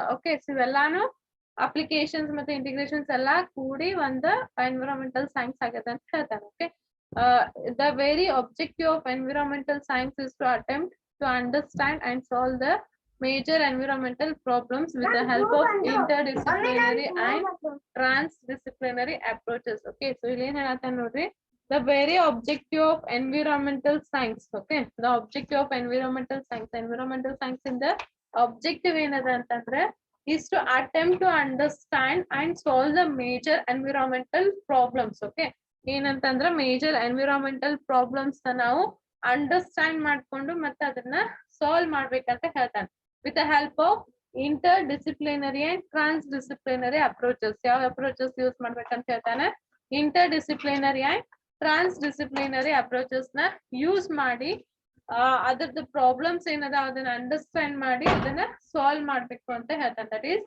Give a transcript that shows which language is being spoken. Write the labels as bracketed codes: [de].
[kn] Okay, so ಇವೆಲ್ಲಾನು applications ಮತ್ತೆ integrations ಎಲ್ಲಾ ಕೂಡಿ ಒಂದು ಎನ್ವಿರಾನ್ಮೆಂಟಲ್ ಸೈನ್ಸ್ ಆಗತ್ತೆ ಅಂತ ಹೇಳ್ತಾನೆ. [en] Okay, the very objective of environmental science is to attempt to understand and solve the major environmental problems with the help of interdisciplinary and transdisciplinary approaches. Okay, so [kn] ಇಲ್ಲಿ ಏನ್ ಹೇಳತ್ತ ನೋಡ್ರಿ, [en] the very objective of environmental science. Okay, the objective of environmental science in the objective [kn] ಏನದ ಅಂತಂದ್ರೆ [en] is to attempt to understand and solve the major environmental problems. [kn] Okay, ಏನಂತಂದ್ರ major environmental problems ನಾವು understand ಮಾಡ್ಕೊಂಡು ಮತ್ತೆ ಅದನ್ನ solve ಮಾಡ್ಬೇಕಂತ ಹೇಳ್ತಾನೆ. [en] With the help of interdisciplinary and transdisciplinary approaches. [kn] ಯಾವ approaches use ಮಾಡ್ಬೇಕಂತ ಹೇಳ್ತಾನೆ, inter disciplinary and trans disciplinary approaches ನ ಯೂಸ್ ಮಾಡಿ ಅದ್ರದ್ದು ಪ್ರಾಬ್ಲಮ್ಸ್ ಏನದ ಅದನ್ನ ಅಂಡರ್ಸ್ಟ್ಯಾಂಡ್ ಮಾಡಿ ಅದನ್ನ ಸಾಲ್ವ್ ಮಾಡ್ಬೇಕು ಅಂತ ಹೇಳ್ತಾನೆ.